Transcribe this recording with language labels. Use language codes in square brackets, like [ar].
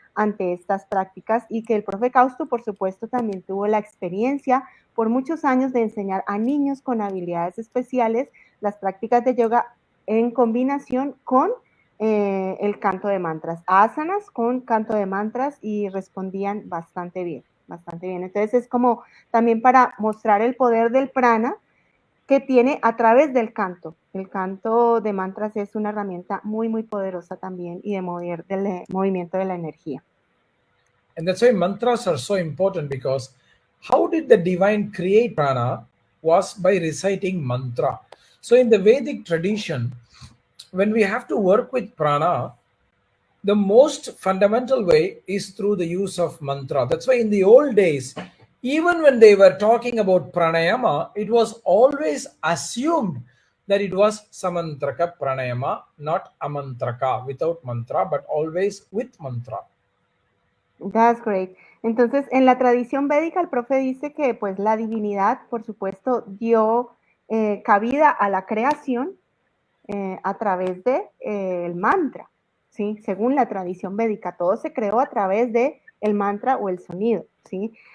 [es] ante estas prácticas y que el profe Causto, por supuesto, también tuvo la experiencia por muchos años de enseñar a niños con habilidades especiales las prácticas de yoga en combinación con el canto de mantras, asanas con canto de mantras y respondían bastante bien, bastante bien. Entonces es como también para mostrar el poder del prana que tiene a través del canto. El canto de mantras es una herramienta muy, muy poderosa también y de mover del movimiento de la energía. [en] And that's why mantras are so important, because how did the divine create prana was by reciting mantra. So in the Vedic tradition, when we have to work with prana, the most fundamental way is through the use of mantra. That's why in the old days, even when they were talking about pranayama, it was always assumed that it was samantraka pranayama, not amantraka, without mantra, but always with mantra. That's great. [es] Entonces, en la tradición védica, el profe dice que pues la divinidad, por supuesto, dio cabida a la creación a través de el mantra, ¿sí? Según la tradición védica, todo se creó a través de el mantra o el sonido, ¿sí?